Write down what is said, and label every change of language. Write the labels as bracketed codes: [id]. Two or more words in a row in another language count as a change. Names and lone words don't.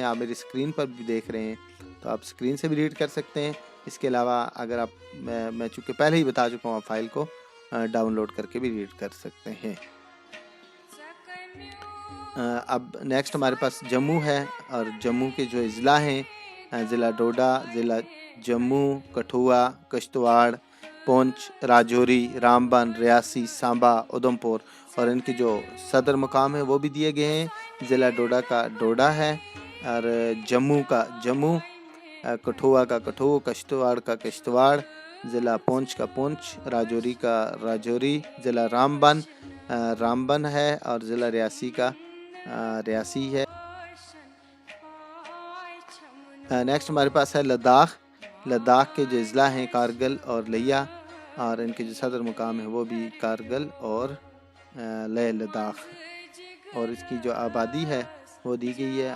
[ur] آپ میری اسکرین پر بھی دیکھ رہے ہیں تو آپ اسکرین سے بھی ریڈ کر سکتے ہیں۔ اس کے علاوہ اگر آپ میں چونکہ پہلے ہی بتا چکا ہوں، آپ فائل کو ڈاؤن لوڈ کر کے بھی ریڈ کر سکتے ہیں۔ اب نیکسٹ ہمارے پاس جموں ہے، اور جموں کے جو اضلاع ہیں، ضلع ڈوڈا، ضلع جموں، کٹھوا، کشتواڑ، پونچھ، راجوری، رامبن، ریاسی، سانبا، ادھمپور، اور ان کے جو صدر مقام ہیں وہ بھی دیے گئے ہیں۔ ضلع ڈوڈا کا ڈوڈا ہے، اور جموں کا جموں، کٹھوا کا کٹھو، کشتواڑ کا کشتواڑ، ضلع پونچھ کا پونچھ، راجوری کا راجوری، ضلع رامبن رامبن ہے، اور ضلع ریاسی کا ریاسی ہے۔ نیکسٹ ہمارے پاس ہے لداخ۔ لداخ کے جو اضلاع ہیں کارگل اور لیا، اور ان کے جو صدر مقام ہیں وہ بھی کارگل اور لے لداخ، اور اس کی جو آبادی ہے وہ دی گئی ہے۔